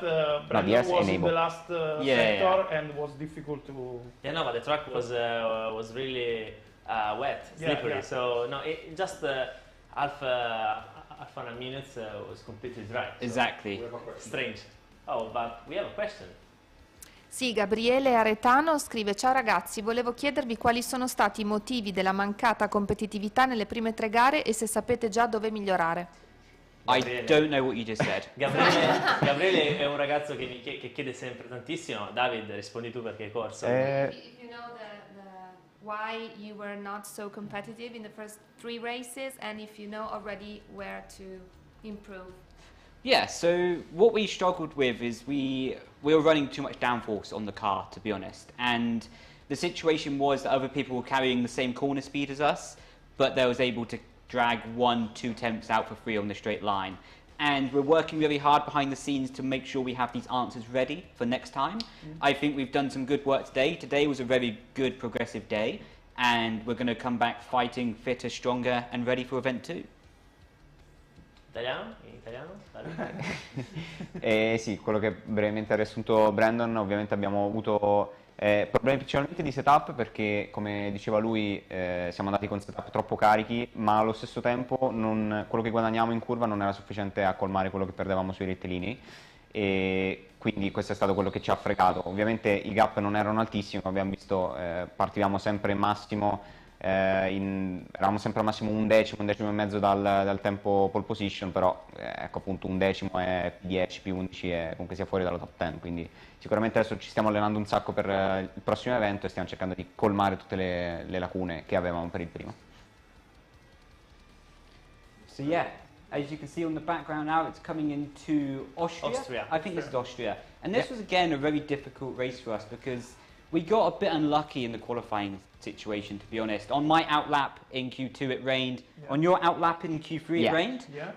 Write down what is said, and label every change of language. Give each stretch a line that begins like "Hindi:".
English: but Brandon was in the last sector and was difficult to. Yeah, no, but the track was really wet, slippery. So no, it just half an minute was completely dry. So Exactly. Strange. Oh, but we have a question.
Italian: Sì, Gabriele Aretano scrive: ciao ragazzi, volevo chiedervi quali sono stati i motivi della mancata competitività nelle prime 3 gare e se sapete già dove migliorare.
English: I don't know what you just said.
Italian: Gabriele è un ragazzo che chiede sempre tantissimo. David, rispondi tu perché hai corso.
English: If you know why you were not so competitive in the first 3 races, and if you know already where to improve. Yeah, so what we struggled with is we were running too much downforce on the car, to be honest. And the situation was that other people were carrying the same corner speed as us, but they was able to drag 1-2 tenths out for free on the straight line. And we're working really hard behind the scenes to make sure we have these answers ready for next time. I think we've done some good work today. Today was a very good progressive day, and we're going to come back fighting, fitter, stronger, and ready for event 2.
Italian: Italiano? In italiano? Sì, quello che brevemente ha riassunto Brandon, ovviamente abbiamo avuto problemi principalmente di setup perché, come diceva lui, siamo andati con setup troppo carichi, ma allo stesso tempo quello che guadagniamo in curva non era sufficiente a colmare quello che perdevamo sui rettilini, e quindi questo è stato quello che ci ha fregato. Ovviamente i gap non erano altissimi, come abbiamo visto, partivamo sempre massimo. Eravamo sempre al massimo un decimo e mezzo dal tempo pole position, però ecco appunto un decimo è P10, P11 e comunque sia fuori dalla top 10, quindi sicuramente adesso ci stiamo allenando un sacco per il prossimo evento e stiamo cercando di colmare tutte le lacune che avevamo per il primo.
English: So yeah, as you can see on the background now, it's coming into Austria. I think this is Austria. And this was again a very difficult race for us because we got a bit unlucky in the qualifying situation, to be honest. On my outlap in Q2 it rained. Yeah. On your outlap in Q3 it rained. Yeah.